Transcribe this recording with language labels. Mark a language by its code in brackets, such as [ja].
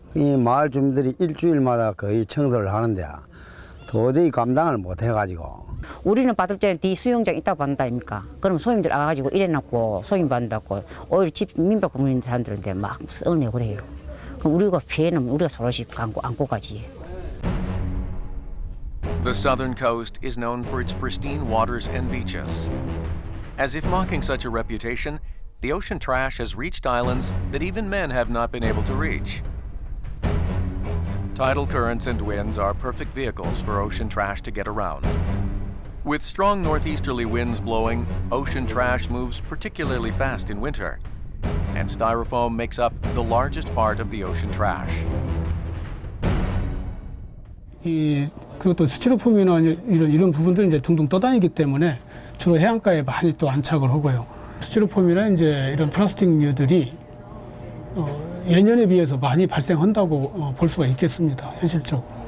[ko] 이 마을 주민들이 일주일마다 거의 청소를 하는데 도저히 감당을 못 해가지고. 우리는 받을 때는 네 수영장 있다고 받는다 아닙니까? 그럼 소임들 와가지고 이래놓고 소임 받는다고 오히려 집 민박 부모님 사람들한테 막 써내고 그래요. 그럼 우리가 피해는 우리가 서로씩 안고 가지. [en] The southern coast is known for its pristine waters and beaches. As if mocking such a reputation, the ocean trash has reached islands that even men have not been able to reach. Tidal currents and winds are perfect vehicles for ocean trash to get around. With strong northeasterly winds blowing, ocean trash moves particularly fast in winter, and Styrofoam makes up the largest part of the ocean trash. [ko] 그리고 또 스티로폼이나 이런 부분들은 이제 둥둥 떠다니기 때문에 주로 해안가에 많이 또 안착을 하고요. 스티로폼이나 이제 이런 플라스틱류들이 예년에 비해서 많이 발생한다고 볼 수가 있겠습니다. 현실적으로.